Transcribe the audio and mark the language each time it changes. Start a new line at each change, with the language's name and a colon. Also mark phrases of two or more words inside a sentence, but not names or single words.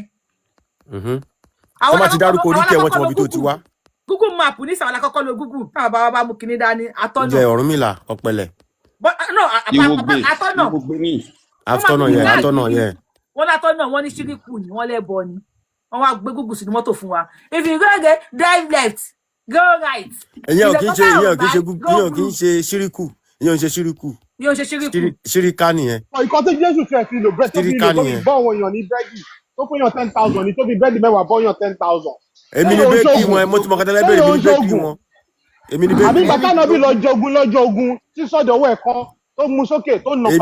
Yoruba: Wọ́n máa ti dárúkọ oríkì ẹ̀ wọ́n ti mọ̀ bí tó ti wá. Google map ní sàwọn alákọ̀ọ́kọ́ lo Google. Táwọn bàbá bá mú kinní dání atọ́nà. Jẹ́ Ọ̀rúnmìlà Ọ̀pẹ̀lẹ̀. Atọ́nà yẹ. Wọ́n látọ́nà wọ́n ní ṣíríkù ni wọ́n lẹ́bọ ni. Wọ́n wá gbé Google sínú mọ́tò fún wa.
English: If you go again, drive left, go right.
Yoruba: Ìyẹn ò kí ń ṣe ṣíríkù. Ìyẹn ò ń ṣe ṣíríkù. Ṣíríkà nìyẹn. Ìkọ́ tí Jésù fẹ́ fi lò bẹ́ẹ̀ tó fi lò tó fi bọ́ àwọn èèyàn ní bẹ́ẹ̀dì tó fún yàn 10,000 ní tó fi bẹ́ẹ̀dì mẹ́wàá bọ́ yàn 10,000. Èmi ni bẹ́ẹ̀kì wọn, mo ti mọ̀ kátà lẹ́bẹ̀rẹ̀ èmi ni bẹ́ẹ̀kì wọn. Àbí bàtà náà bí lọ́jọ́ ogun tí sọ́dọ̀ owó ẹ̀kan tó mú sókè tó nà padà.